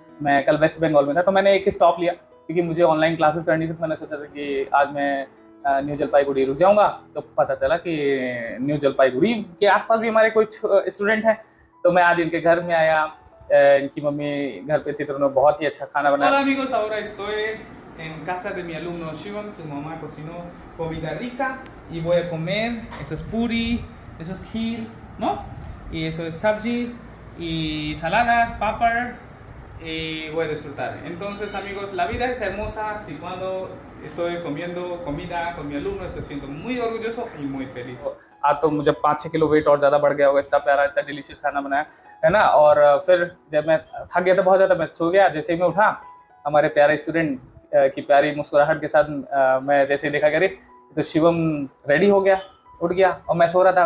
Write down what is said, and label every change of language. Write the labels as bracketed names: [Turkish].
[Hindi] मैं कल वेस्ट बंगाल में था, तो मैंने एक स्टॉप लिया क्योंकि मुझे ऑनलाइन क्लासेस करनी थी। तो मैंने सोचा था कि आज मैं न्यू जलपाईगुड़ी रुक जाऊंगा। तो पता चला कि न्यू जलपाईगुड़ी के आसपास भी हमारे कुछ स्टूडेंट हैं, तो मैं आज इनके घर में आया। इनकी मम्मी घर पे थी तो उन्होंने बहुत ही अच्छा खाना बनाया। [Spanish] Hola amigos, ahora estoy en casa de mi alumno Shivam. Su mamá cocinó comida rica y voy a comer. Eso es puri, eso es kheer, ¿no? Y eso es sabji y saladas, papar, y voy a disfrutar. Entonces amigos, la vida es hermosa si cuando estoy comiendo comida con mi alumno, estoy siendo muy orgulloso y muy feliz. [Hindi] आज तो मुझे 5-6 kilo weight और ज़्यादा बढ़ गया होगा, इतना प्यारा इतना डिलीशियस खाना बनाया है ना। और फिर जब मैं थक गया था बहुत ज़्यादा, मैं सो गया। जैसे ही मैं उठा, हमारे प्यारे स्टूडेंट की प्यारी मुस्कुराहट के साथ मैं जैसे ही देखा करी तो शिवम रेडी हो गया, उठ गया, और मैं सो रहा था।